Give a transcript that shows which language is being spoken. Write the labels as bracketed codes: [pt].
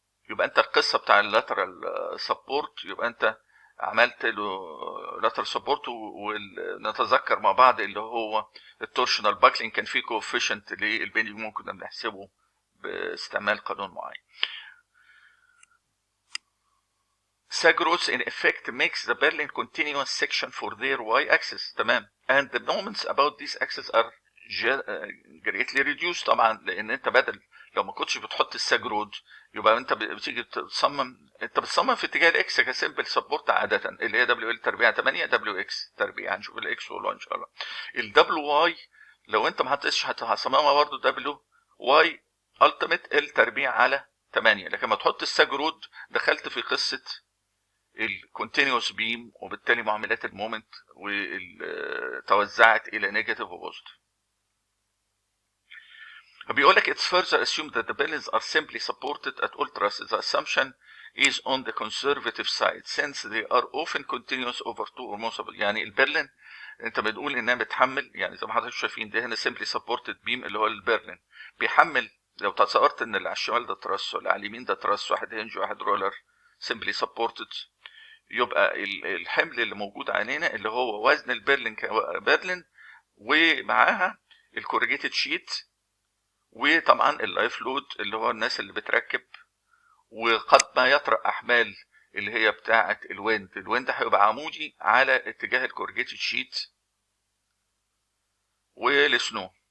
[ar] يبقى انت القصه بتاع اللاترال سبورت، يبقى انت عملت له لاترال سبورت، ونتذكر مع بعض اللي هو التورشنال باكلينج كان فيه كوفيشنت للبيندنج ممكن بنحسبه باستعمال قانون معين. [en] Sagrods in effect makes the Berlin continuous section for their y-axis، تمام، and the moments about this axis are greatly reduced. [ar] طبعا لان انت بدل لو ما كنتش بتحط الساج رود يبقى انت بتيجي تصمم، انت بتصمم في اتجاه الاكس كسمبل سبورت عاده، اللي هي دبليو ال تربيع 8 دبليو اكس تربيع. هنشوف الاكس والواي ان شاء الله. الدبليو واي لو انت ما حطيتش هتصممها برضه دبليو واي التيميت ال تربيع على 8، لكن ما تحط الساج رود دخلت في قصه الكونتينوس بيم، وبالتالي معاملات المومنت وتوزعت الى نيجاتيف وبوزيتيف. فبيقول لك [en] it's further assumed that the pillars are simply supported at all trusses. The assumption is on the conservative side since they are often continuous over two or more support. [ar] يعني البرلين انت بتقول انها بتحمل، يعني زي ما حضرتك شايفين ده هنا simply supported beam اللي هو البرلين بيحمل. لو تصورت ان اللي على الشمال ده تراس واللي على اليمين ده تراس، واحد هنج واحد رولر simply supported، يبقى الحمل اللي موجود علينا اللي هو وزن البرلين كبرلين ومعاها الكورجيتد شيت، وطبعا اللايف لود اللي هو الناس اللي بتركب، وقد ما يطرأ احمال اللي هي بتاعه الويند هيبقى عمودي على اتجاه الكورجيتد شيت والسنو.